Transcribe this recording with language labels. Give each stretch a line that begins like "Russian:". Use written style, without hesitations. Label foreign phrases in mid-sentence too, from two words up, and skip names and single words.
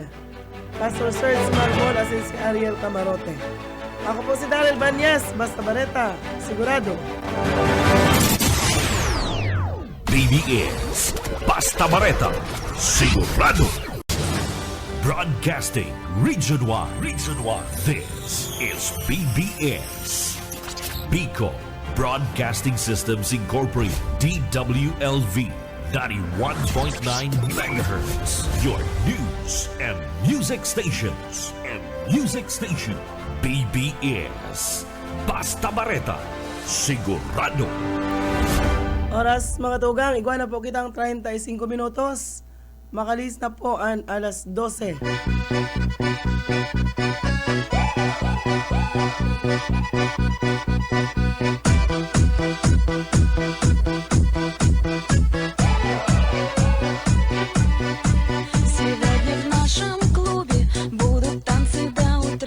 Bikol: Pastor Serge Marmol asin si Ariel Camarote. Ako po si Daryl Banyas, basta bareta, sigurado. BBS Basta Bareta Sigurado.
English: Broadcasting Region 1. This is BBS Bicol Broadcasting Systems Incorporated, DWLV 91.9 MHz. Your news and music stations.
Bikol: BBS Basta Bareta Sigurado. Oras mga tugang, iguana po kitang 35 minutos. Makalis na po ang alas 12.
Russian: Сегодня в нашем клубе будут танцы до утра.